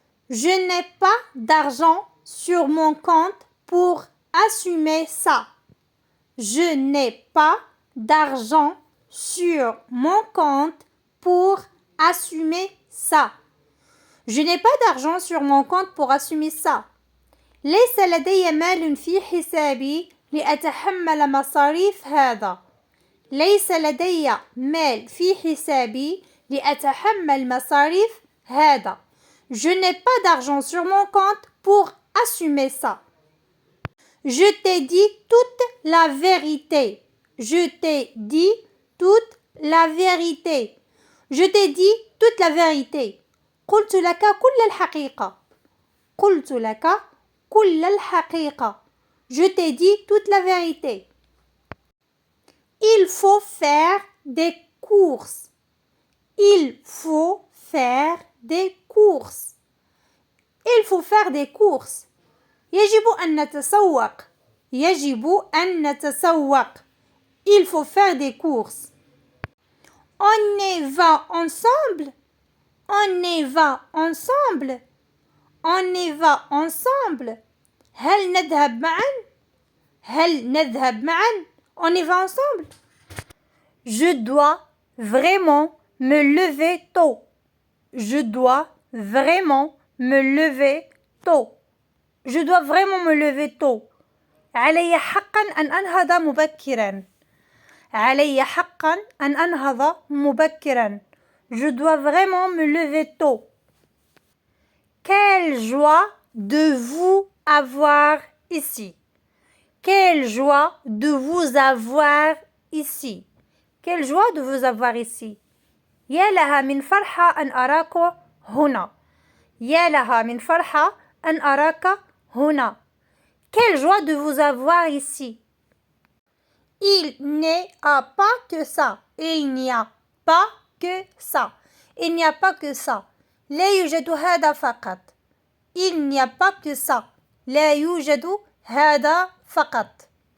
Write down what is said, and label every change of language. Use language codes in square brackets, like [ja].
[fr] Je n'ai pas d'argent sur mon compte pour assumer ça. Je n'ai pas d'argent sur mon compte pour assumer ça. Je n'ai pas d'argent sur mon compte pour assumer ça. [ar] ليس لدي مال في حسابي لأتحمل مصاريف هذا. ليس لدي مال في حسابي لأتحمل مصاريف هذا. [fr] Je n'ai pas d'argent sur mon compte pour assumer ça. Je t'ai dit toute la vérité. Je t'ai dit toute la vérité. Je t'ai dit toute la vérité. [ar] قلت لك كل الحقيقة. قلت لك كل الحقيقة. [fr] Je t'ai dit toute la vérité. Il faut faire des courses. Il faut faire des courses. Il faut faire des courses. [ar] يجب أن نتسوق. يجب أن نتسوق. [fr] Il faut faire des courses. On y va ensemble. On y va ensemble. On y va ensemble. [ar] هل نذهب معا؟ هل نذهب معا؟ [fr] On y va ensemble. Je dois vraiment me lever tôt. Je dois vraiment me lever tôt. Je dois vraiment me lever tôt. [ar] علي حقا أن أنهض مبكرا. علي حقا أن أنهض مبكرا. [fr] Je dois vraiment me lever tôt. Quelle joie de vous avoir ici. Quelle joie de vous avoir ici. Quelle joie de vous avoir ici. [ar] يا لها من فرحة أن أراك هنا. يا لها من فرحة أن أراك هنا. [fr] Quelle joie de vous avoir ici. Il n'y a pas que ça. Il n'y a pas que ça. Il n'y a pas que ça. [ar] لا يوجد هذا فقط. [fr] Il n'y a pas que ça. [ar] لا يوجد هذا فقط.